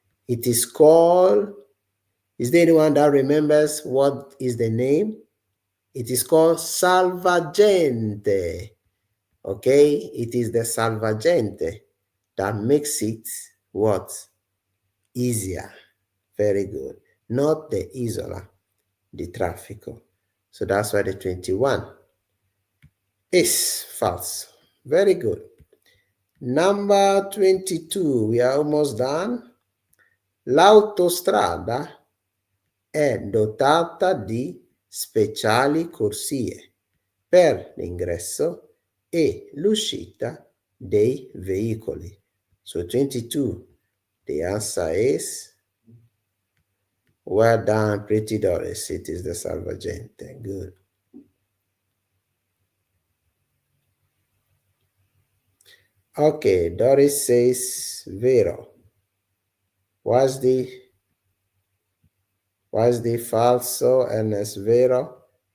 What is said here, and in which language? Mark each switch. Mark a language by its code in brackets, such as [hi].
[en] It is called, is there anyone that remembers what is the name? It is called salvagente. Okay, it is the salvagente that makes it what? Easier. Very good. Not the isola di traffico. So that's why the 21 is false. Very good. Number 22, we are almost done. [it] L'autostrada è dotata di speciali corsie per l'ingresso e l'uscita dei veicoli. [en] So 22, the answer is, well done, pretty Doris. It is the salvagente. Good. Okay, Doris says vero. What's the falso and es vero?